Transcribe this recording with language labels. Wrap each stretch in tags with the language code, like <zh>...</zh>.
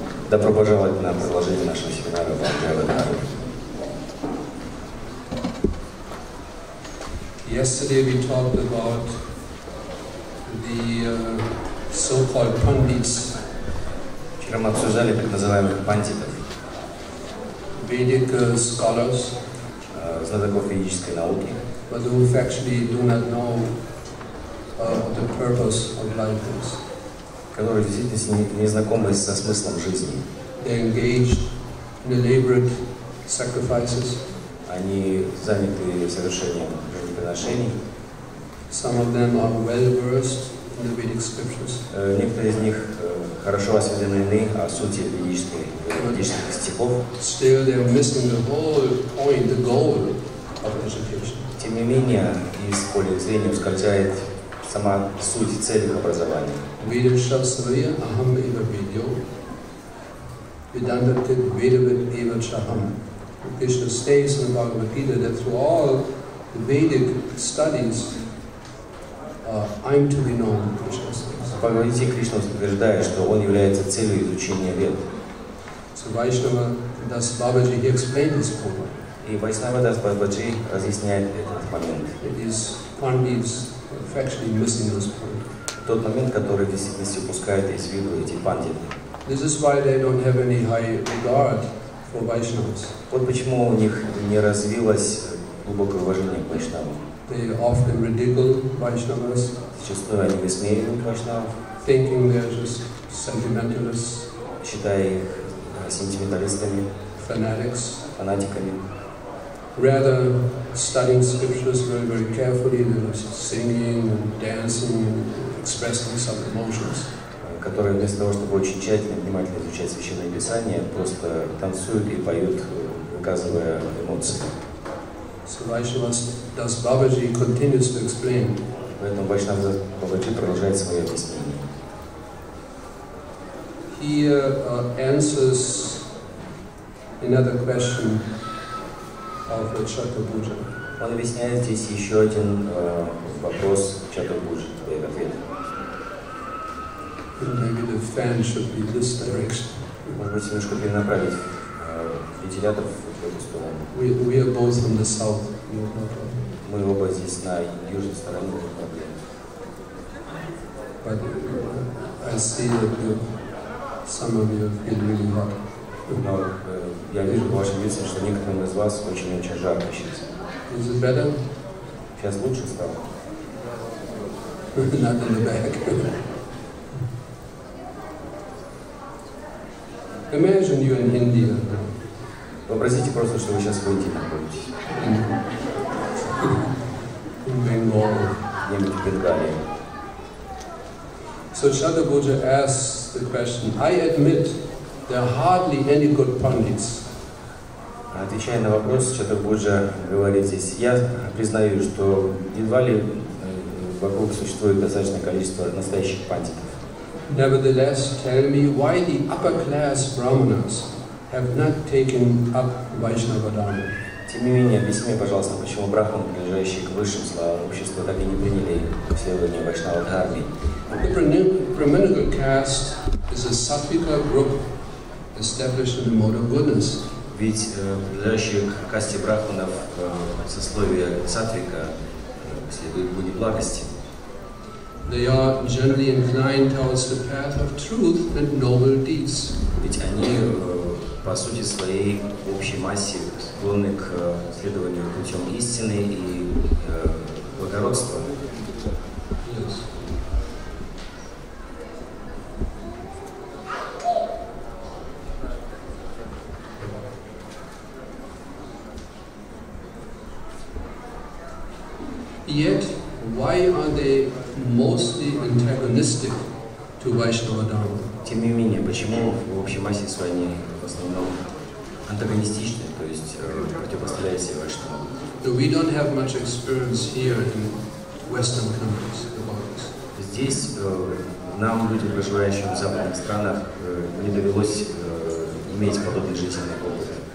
<ru>Добро пожаловать на продолжение нашего семинара по Jaiva Dharma.</ru> <en>Yesterday we talked about the so-called pandits.</en> <ru>Вчера мы обсуждали так называемых пандитов,</ru> <en>Vedic scholars,</en> <ru>знатоков ведической науки,</ru> <en>but who actually do not know the purpose of life is.</en> <ru>которые действительно не знакомы со смыслом жизни.</ru> <en>They engaged in elaborate sacrifices.</en> <ru>Они заняты совершением жертвоприношений.</ru> <en>Some of them are well versed in the Vedic scriptures.</en> <ru>Некоторые из них хорошо осведомлены о сути ведических стихов.</ru> <en>Still, they are missing the whole point, the goal of education.</en> <ru>Тем не менее, из поля их зрения ускользает сама суть и цель их образования.</ru> <sa>Veda Shastvaya aham eva vidyo Vedantatit Vedavid eva chaham.</sa> <en>Krishna states in the Bhagavad Gita that through all the Vedic studies, I'm to be known, Krishna says.</en> <ru>В Бхагавадгите Кришна утверждает, что он является целью изучения вед.</ru> <en>So Vaishnava Das Babaji, he explained this point.</en> <ru>И Вайшнава Дас Бабаджи разъясняет этот момент.</ru> <en>It is pandits actually missing this point.</en> <ru>Тот момент, который в действительности упускает из виду эти пандиты.</ru> <en>This is why they don't have any high regard for Vaishnavas.</en> <ru>Вот почему у них не развилось глубокое уважение к Вайшнавам.</ru> <en>They often ridicule Vaishnavas,</en> <ru>Зачастую они высмеивают Вайшнавов,</ru> <en>thinking they're just sentimentalists,</en> <ru>считая их сентименталистами,</ru> <en>fanatics.</en> <ru>фанатиками.</ru> <en>Rather, studying scriptures very, very carefully, they're singing and dancing and expressing some emotions.</en> <ru>Которые вместо того, чтобы очень тщательно и внимательно изучать Священное Писание, просто танцуют и поют, выказывая эмоции.</ru> <en>So Vaishnavas Das Babaji continues to explain.</en> <ru>Поэтому Вайшнав Бабаджи продолжает свое объяснение.</ru> <en>He answers another question of the Chaturabhuja.</en> <ru>Он объясняет здесь еще один вопрос Чатурбуджи, в ответ.</ru> <en>Maybe the fan should be this direction.</en> <ru>Может быть, немножко перенаправить вентилятор в эту сторону.</ru> <en>We are both from the south. No problem.</en> <ru>Мы оба здесь на южной стороне, нет проблем.</ru> <en>But I see that some of you feel really hot.</en> <ru>Но я вижу по вашим лицам, что некоторым из вас очень-очень жарко сейчас.</ru> <en>Is it better?</en> <ru>Сейчас лучше стало?</ru> <en>Not in the back. Imagine you in India.</en> <ru>Вообразите просто, что вы сейчас в Индии находитесь.</ru> <en>In Bengal.</en> <ru>Где-нибудь в Бенгалии.</ru> <en>So Chaturabhuja asks the question, I admit there are hardly any good pandits.</en> <ru>Отвечая на вопрос, Чатурбуджа говорит здесь, я признаю, что едва ли вокруг существует достаточное количество настоящих пандитов.</ru> <en>Nevertheless, tell me why the upper class brahmanas have not taken up Vaishnava Dharma.</en> <ru>Тем не менее, объясни мне, пожалуйста, почему брахманы, принадлежащие к высшим слоям общества, так и не приняли следование Вайшнава Дхарме.</ru> <en>The Brahmanical caste is a sattvika group established in the mode of goodness.</en> <ru>Ведь принадлежащие к касте брахманов сословие сатвика следует пути благости.</ru> <en>They are generally inclined towards the path of truth and noble deeds.</en> <ru>Ведь они, по сути своей, в общей массе склонны к следованию путем истины и благородства.</ru> <en>Yes. Yet, why are they mostly antagonistic to Vaishnava Dharma?</en> <ru>Тем не менее, почему в общей массе своей они в основном антагонистичны, то есть противопоставляют себе Вайшнавам?</ru> <en>We don't have much experience here in Western countries about this.</en> <ru>Здесь нам, людям, проживающим в западных странах, не довелось иметь подобный жизненный опыт.</ru>